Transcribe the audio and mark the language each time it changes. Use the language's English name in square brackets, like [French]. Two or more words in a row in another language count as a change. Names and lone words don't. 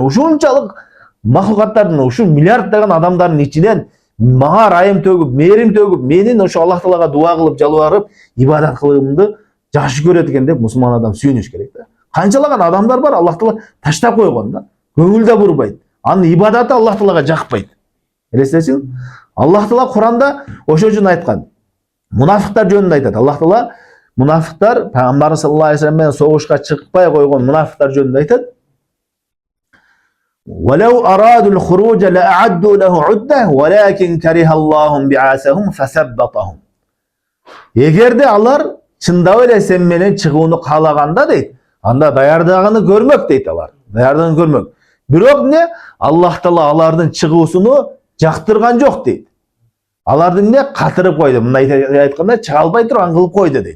[Kyrgyz] Ушунчалык махлукаттардын, ушу миллиарддаган адамдардын ичинен мага ырайым төгүп, мээрим төгүп, менин ошо Аллах Таалага дуа кылып, жалбарып, ибадат кылымды жакшы көрөт экен деп мусулман адам сүйүнүш керек да. Канчалаган адамдар бар, Аллах Таала таштап койгон да. Көңүл да бурбайт. Анын ибадаты Аллах Таалага жакпайт. Элестесиң? Аллах Таала Куранда ошо үчүн айткан. Мунафиктар жөнүндө айтат. Аллах Таала мунафиктар, Пайгамбар [Arabic] صلى الله عليه وسلم [Kyrgyz] менен согушка чыкпай койгон мунафиктар жөнүндө айтат. [Arabic] وَلَوْ أَرَادُوا الْخُرُوجَ لَأَعَدُّوا لَهُ عُدَّةً وَلَكِنْ كَرِهَ اللَّهُ بِعَاثَهُمْ فَثَبَّطَهُم. [Kyrgyz] Эгерде алар чындап эле сен менен чыгууну каалаганда дейт, анда даярдыгын көрмөк дейт алар. Даярдыгын көрмөк. Бирок эмне? Аллах Таала алардын чыгуусуну жактырган жок дейт. Аларды эмне? Катырып койду. Мындай айтканда, чыга албай турган кылып койду дейт.